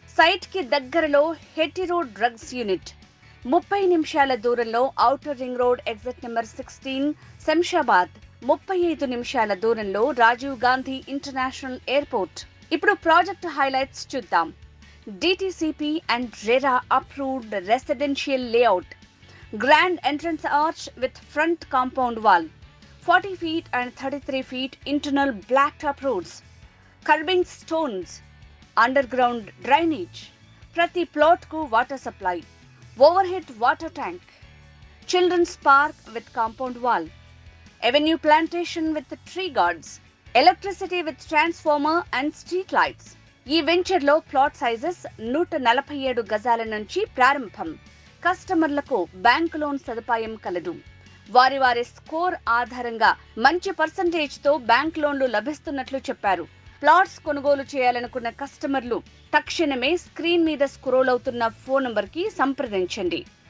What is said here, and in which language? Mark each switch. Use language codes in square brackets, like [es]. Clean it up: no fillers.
[te] Site కి దగ్గరలో Hetero drugs unit. 30 నిమిషాల దూరంలో outer ring road exit number 16 Shamshabad. 35 నిమిషాల దూరంలో రాజీవ్ గాంధీ ఇంటర్నేషనల్ ఎయిర్పోర్ట్. ఇప్పుడు ప్రాజెక్ట్ హైలైట్స్ చూద్దాం. DTCP and RERA approved residential layout. Grand entrance arch with front compound wall. [en] 40 feet and 33 feet internal blacktop roads. Curbing stones. Underground drainage. [te] ప్రతి plot కు water supply. Overhead water tank. [en] Children's park with compound wall. Avenue plantation with tree guards. Electricity with transformer and street lights. [te] ఈ venture లో plot sizes 147 గజాల నుంచి ప్రారంభం. కస్టమర్లకు bank loan సదుపాయం కలదు. వారి స్కోర్ ఆధారంగా మంచి పర్సంటేజ్ తో బ్యాంక్ లోన్లు లభిస్తున్నట్లు చెప్పారు. ప్లాట్స్ కొనుగోలు చేయాలనుకున్న కస్టమర్లు తక్షణమే స్క్రీన్ మీద స్క్రోల్ అవుతున్న ఫోన్ నంబర్ కి సంప్రదించండి.